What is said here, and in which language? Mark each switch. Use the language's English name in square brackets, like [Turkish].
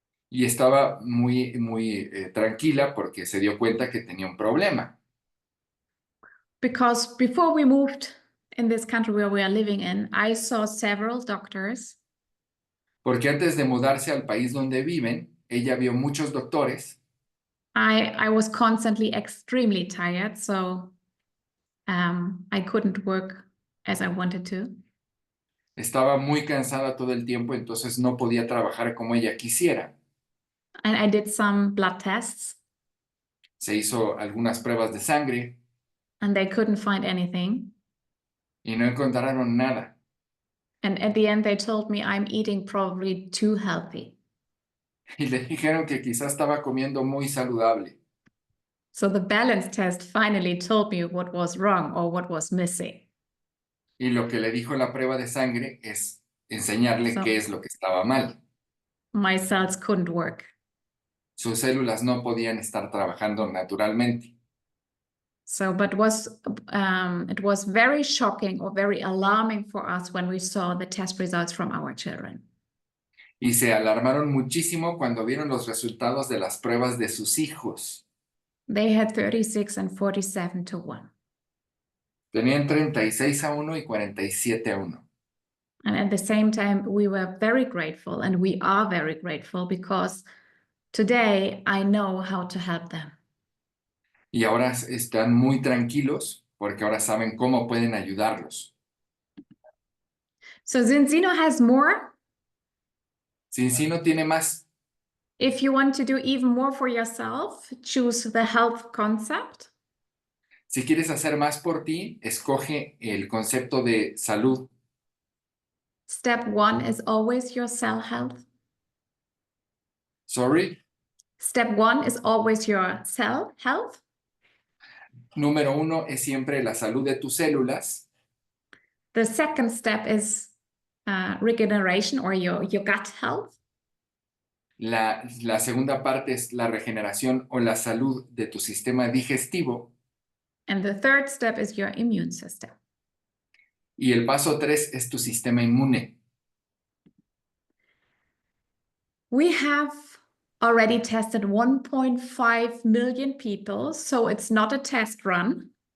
[Spanish] Y estaba muy tranquila porque se dio cuenta que tenía un problema. [English] Because before we moved in this country where we are living in, I saw several doctors. [Spanish] Porque antes de mudarse al país donde viven, ella vio muchos doctores. [English] I was constantly extremely tired, so I couldn't work as I wanted to. [Spanish] Estaba muy cansada todo el tiempo, entonces no podía trabajar como ella quisiera. [English] And I did some blood tests. [Spanish] Se hizo algunas pruebas de sangre. [English] And they couldn't find anything. [Spanish] Y no encontraron nada. [English] And at the end, they told me I'm eating probably too healthy. [Spanish] Y le dijeron que quizás estaba comiendo muy saludable. [English] So the balance test finally told me what was wrong or what was missing. [Spanish] Y lo que le dijo la prueba de sangre es enseñarle qué es lo que estaba mal. [English] My cells couldn't work. [Spanish] Sus células no podían estar trabajando naturalmente. [English] So, but it was very shocking or very alarming for us when we saw the test results from our children. [Spanish] Y se alarmaron muchísimo cuando vieron los resultados de las pruebas de sus hijos. [English] They had 36 and 47-1. [Spanish] Tenían 36-1 y 47-1. [English] And at the same time, we were very grateful, and we are very grateful because today I know how to help them. [Spanish] Y ahora están muy tranquilos porque ahora saben cómo pueden ayudarlos. [English] So Zinzino has more. [Spanish] Zinzino tiene más. [English] If you want to do even more for yourself, choose the health concept. [Spanish] Si quieres hacer más por ti, escoge el concepto de salud. [English] Step 1 is always your cell health. Sorry. Step 1 is always your cell health. [Spanish] Número 1 es siempre la salud de tus células. [English] The second step is regeneration or your gut health. [Spanish] La segunda parte es la regeneración o la salud de tu sistema digestivo. [English] And the third step is your immune system. [Spanish] Y el paso 3 es tu sistema inmune. [English] We have already tested 1.5 million people, so it's not a test run.